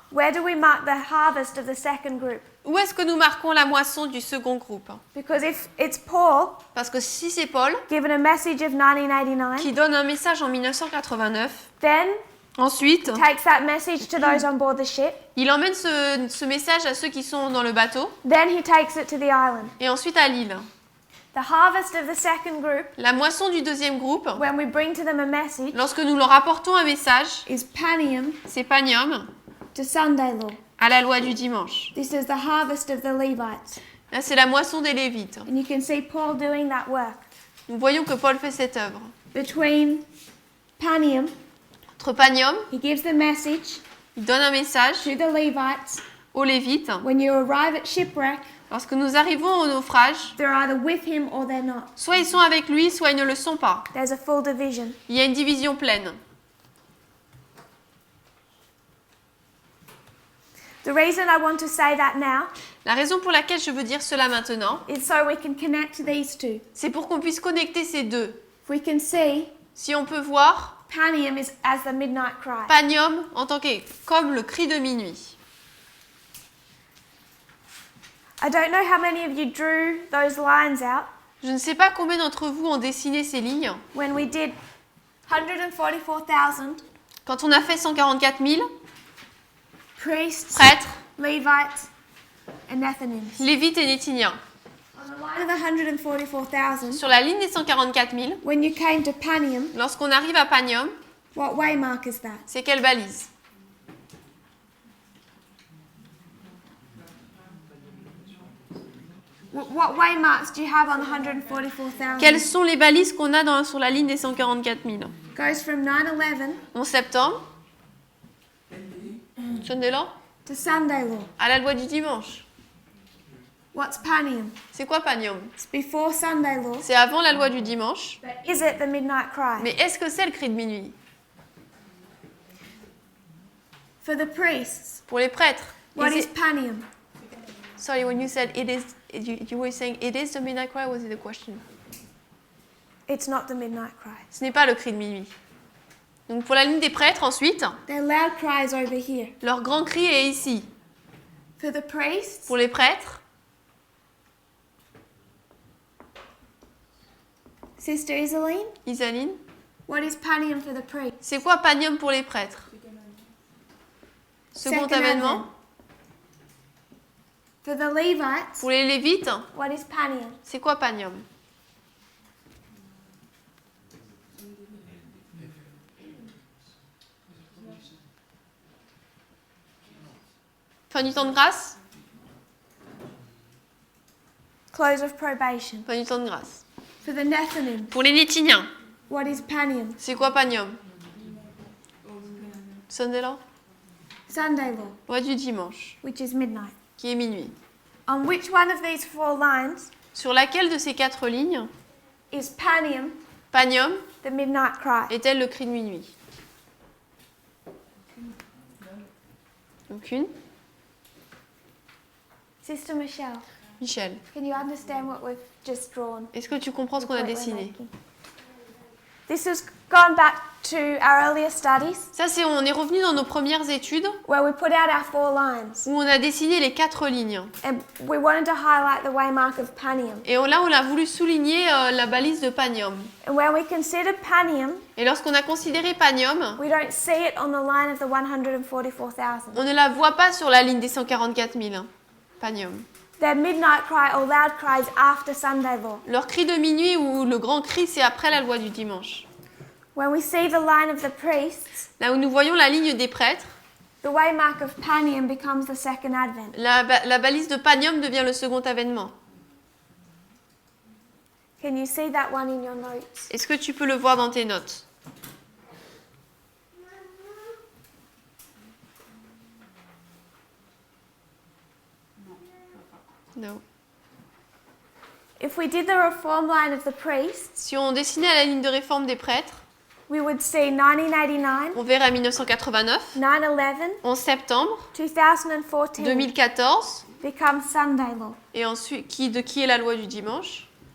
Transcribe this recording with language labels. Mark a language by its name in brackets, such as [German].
[English] Where do we mark the harvest of the second group? [French] Où est-ce que nous marquons la moisson du second groupe? [English] Because if it's Paul [French] Parce que si c'est Paul [English] given a message of 1989, [French] qui donne un message en 1989, [English] then [French] ensuite, [English] takes that message to those on board the ship, [French] il emmène ce message à ceux qui sont dans le bateau [English] then he takes it to the island. [French] et ensuite à l'île. [English] The harvest of the second group, [French] La moisson du deuxième groupe, [English] when we bring to them a message, [French] lorsque nous leur apportons un message, [English] is Panium [French] c'est Panium [English] to Sunday law. [French] à la loi du dimanche. [English] This is the harvest of the Levites. [French] Là, c'est la moisson des Lévites. [English] And you can see Paul doing that work. [French] Nous voyons que Paul fait cette œuvre. [English] Between Panium, [French] Entre Panium, [English] he gives the message [French] il donne un message [English] to the Levites. [French] aux Lévites. [English] When you arrive at shipwreck, [French] Lorsque nous arrivons au naufrage, [English] they're either with him or they're not. [French] soit ils sont avec lui, soit ils ne le sont pas. [English] There's a full division. [French] Il y a une division pleine. [English] The reason I want to say that now [French] La raison pour laquelle je veux dire cela maintenant, [English] is so we can connect these two. [French] c'est pour qu'on puisse connecter ces deux. [English] If we can see [French] Si on peut voir [English] Panium is as the midnight cry. [French] Panium en tant que comme le cri de minuit. [English] I don't know how many of you drew those lines out [French] Je ne sais pas combien d'entre vous ont dessiné ces lignes. [English] when we did 144,000 [French] Quand on a fait 144 000 [English] priests, [French] prêtres, [English] Levites, and Nethinims. [French] Lévites et Néthiniens. [English] On the line of 144,000, [French] Sur la ligne des 144 000, [English] when you came to Panium, [French] lorsqu'on arrive à Panium, [English] what waymark is that? [French] c'est quelle balise? [English] What waymarks do you have on the 144,000? [French] Quelles sont les balises qu'on a sur la ligne des 144 000? [English] Goes from 9/11 [French] 11 septembre, [English] Sunday law, to Sunday law. [French] à la loi du dimanche. [English] What's Panium? [French] C'est quoi Panium? [English] It's before Sunday law. [French] C'est avant la loi du dimanche. [English] But is it the midnight cry? [French] Mais est-ce que c'est le cri de minuit? [English] For the priests, [French] Pour les prêtres, [English] what is is it- Panium? Sorry, when you said it is, you were saying it is the midnight cry, was it a question? It's not the midnight cry. [French] Ce n'est pas le cri de minuit. Donc pour la ligne des prêtres, ensuite, [English] Their loud cry is over here. [French] leur grand cri est ici. [English] For the priests, [French] Pour les prêtres, [English] Sister Isaline, Isaline, what is Panium for the priests? [French] c'est quoi Panium pour les prêtres? [English] Second [French] Second avènement. [English] Advent. For the Levites, [French] Pour les Lévites, [English] what is Panium? [French] c'est quoi Panium? Fin du temps de grâce? [English] Close of probation. [French] Fin du temps de grâce. [English] For the Nethinim, [French] Pour les Néthiniens, [English] what is Panium? [French] c'est quoi Panium? [English] Sunday law? Sunday law, [French] Loi du dimanche, [English] which is midnight. [French] qui est minuit. [English] On which one of these four lines [French] Sur laquelle de ces 4 lignes, [English] is Panium, [French] Panium [English] the midnight cry? [French] est-elle le cri de minuit? Aucune. [English] Sister Michelle, Michel, can you understand what we've just drawn? [French] est-ce que tu comprends ce qu'on a [English] The point we're [French] dessiné? [English] making? This has gone back to our earlier studies [French] Ça, on est revenu dans nos premières études [English] where we put out our four lines [French] où on a dessiné les 4 lignes. [English] and we wanted to highlight the waymark of Panium. [French] Et là, on a voulu souligner la balise de Panium. [English] And when we consider Panium, [French] Et lorsqu'on a considéré Panium, [English] we don't see it on the line of the 144,000. [French] on ne la voit pas sur la ligne des 144 000. Panium. [English] Their midnight cry or loud cries after Sunday law. [French] Leur cri de minuit ou le grand cri, c'est après la loi du dimanche. [English] When we see the line of the priests, [French] Là où nous voyons la ligne des prêtres, [English] the waymark of Panium becomes the second advent. [French] la balise de Panium devient le second avènement. [English] Can you see that one in your notes? [French] Est-ce que tu peux le voir dans tes notes? Non. [English] if we did the reform line of the priests, [French] Si on dessinait la ligne de réforme des prêtres, [English] we would see 1989, [French] on verrait 1989, [English] 9/11, [French] 11 septembre, [English] 2014 [French] 2014, [English] becomes Sunday law. [French] et ensuite, qui est la loi du dimanche?